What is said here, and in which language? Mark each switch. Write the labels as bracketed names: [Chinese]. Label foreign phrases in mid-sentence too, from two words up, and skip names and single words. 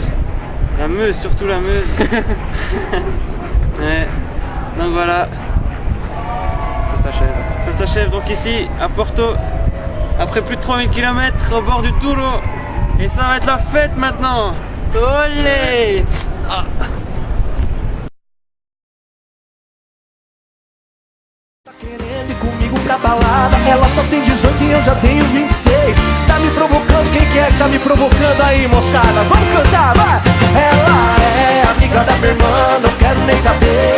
[French] La Meuse, surtout la Meuse. Ouais. Donc voilà, Ça s'achève. ça s'achève donc ici à Porto, après plus de 3000 km au bord du Douro. Et ça va être la fête maintenant. Olé! [Portuguese] Tá querendo ir comigo pra balada. Ela só tem 18 e eu já tenho 26. Tá me provocando, quem que é que tá me provocando aí, moçada? Vamos cantar, vai! Ela é amiga da minha irmã, não quero nem saber.